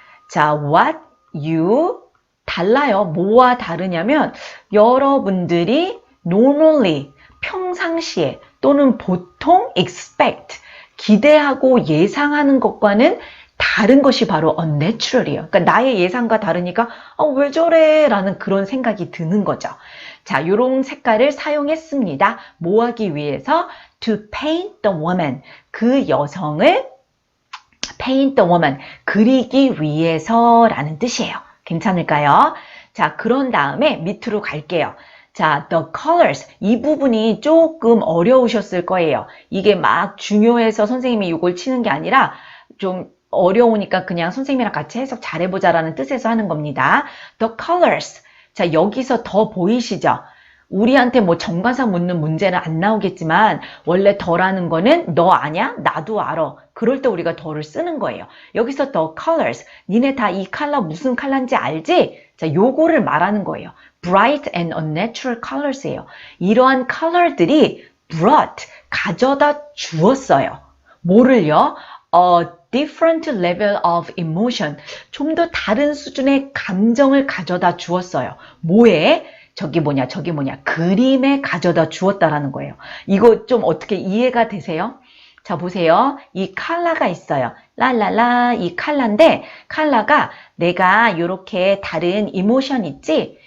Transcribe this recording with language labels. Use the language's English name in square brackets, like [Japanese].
[Korean] 자, [English] what you [Korean] 달라요. 뭐와 다르냐면 여러분들이 [English] normally [Korean] 평상시에 또는 보통 [English] expect [Korean] 기대하고 예상하는 것과는 다른 것이 바로 unnatural이에요. 그러니까 나의 예상과 다르니까 왜 저래? 라는 그런 생각이 드는 거죠. 자, 이런 색깔을 사용했습니다. 뭐 하기 위해서? [English] To paint the woman. [Korean] 그 여성을 [English] paint the woman. [Korean] 그리기 위해서라는 뜻이에요. 괜찮을까요? 자, 그런 다음에 밑으로 갈게요. [English] 자, the colors. [Korean] 이 부분이 조금 어려우셨을 거예요. 이게 막 중요해서 선생님이 이걸 치는 게 아니라 좀 어려우니까 그냥 선생님이랑 같이 해석 잘해보자라는 뜻에서 하는 겁니다. The colors. 자, 여기서 더 보이시죠? 우리한테 뭐 정관사 묻는 문제는 안 나오겠지만 원래 더라는 거는 너 아냐? 나도 알아. 그럴 때 우리가 더를 쓰는 거예요. [English] 여기서 the colors. 니네 다 이 컬러 무슨 컬러인지 알지? 자, 요거를 말하는 거예요. bright and unnatural colors예요. [Korean] 이러한 컬러들이 [English] brought. [Korean] 가져다 주었어요. 뭐를요? [English] different level of emotion. [Korean] 좀 더 다른 수준의 감정을 가져다 주었어요. 뭐에? 저기 뭐냐. 그림에 가져다 주었다라는 거예요. 이거 좀 어떻게 이해가 되세요? 자, 보세요. 이 컬러가 있어요. 랄랄라 이 컬러인데 컬러가 내가 이렇게 다른 이모션 있지?